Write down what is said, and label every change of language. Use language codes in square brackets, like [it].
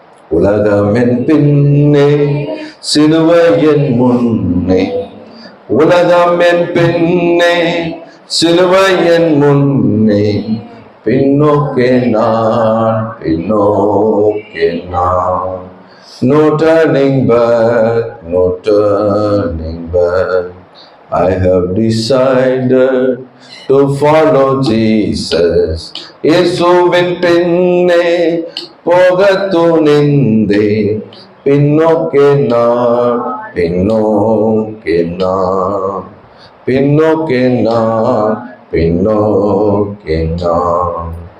[ta] உலகமென் பின்னே சிலுவையின் முன்னே, உலகமென் பின்னே சிலுவையின் முன்னே, பின்னோக்கேன் நான், பின்னோக்கேன் நான். [en] No turning back, no turning back. I have decided to follow Jesus. [ta] இயேசுவின் பின்னே போக துணிந்தேன், பின்னோக்கேன் நான், பின்னோக்கேன் நான், பின்னோக்கேன் நான், பின்னோக்கேன் நான்.